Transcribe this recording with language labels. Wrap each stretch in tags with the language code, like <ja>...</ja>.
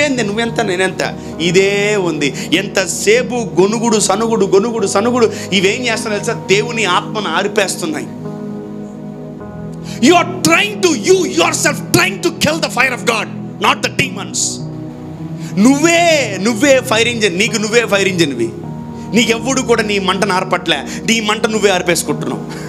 <te>నువ్వెంత నేనెంత, ఇదే ఉంది. ఎంతసేపు గొనుగుడు సనుగుడు ఇవేం చేస్తున్నాయి తెలుసా? దేవుని ఆత్మను ఆరిపేస్తున్నాయి.</te> <en>You are trying to, you yourself trying to kill the fire of God, not the demons.</en> <te>నువ్వే ఫైర్ ఇంజిన్, నీకు నువ్వే ఫైర్ ఇంజిన్వి. నీకెవ్వడు కూడా నీ మంటను ఆర్పట్లే, నీ మంట నువ్వే ఆర్పేసుకుంటున్నావు.</te>